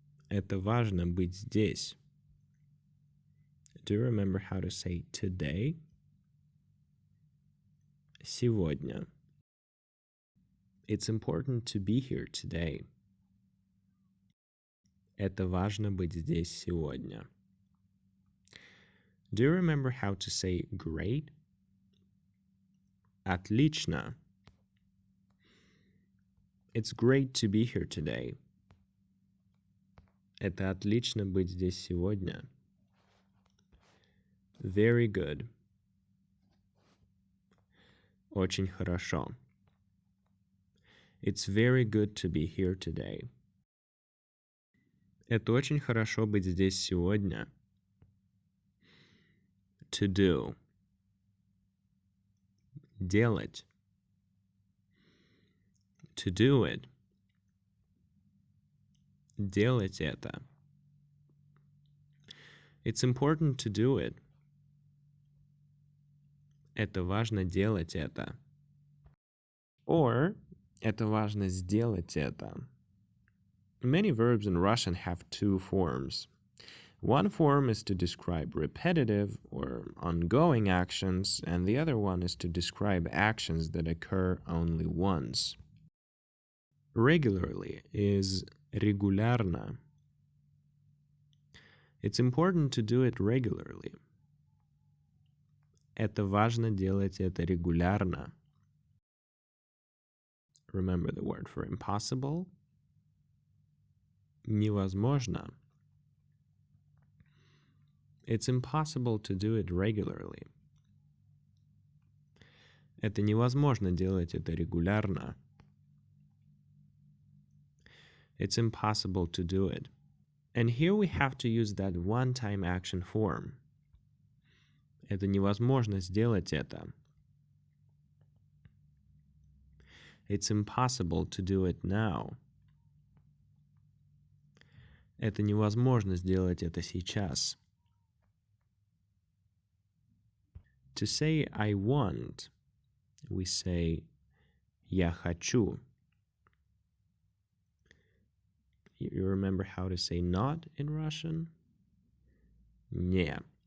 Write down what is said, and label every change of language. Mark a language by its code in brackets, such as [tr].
[ru] Это важно быть здесь. [en] Do you remember how to say today? [ru] Сегодня. [en] It's important to be here today. [ru] Это важно быть здесь сегодня. [en] Do you remember how to say great? [ru] Отлично. [en] It's great to be here today. [ru] Это отлично быть здесь сегодня. [en] Very good. [ru] Очень хорошо. [en] It's very good to be here today. [ru] Это очень хорошо быть здесь сегодня. [en] To do. [ru] Делать. [en] To do it. [ru] Делать это. [en] It's important to do it. [ru] Это важно делать это. Or, это важно сделать это. [en] Many verbs in Russian have two forms. One form is to describe repetitive or ongoing actions, and the other one is to describe actions that occur only once. Regularly is регулярно. It's important to do it regularly. [ru] Это важно делать это регулярно. [en] Remember the word for impossible? [ru] Невозможно. [en] It's impossible to do it regularly. [ru] Это невозможно делать это регулярно. [en] It's impossible to do it. And here we have to use that one-time action form. [ru] Это невозможно сделать это. [en] It's impossible to do it now. [ru] Это невозможно сделать это сейчас. [en] To say I want, we say [ru] я хочу. [en] You remember how to say not in Russian? [ru] Не.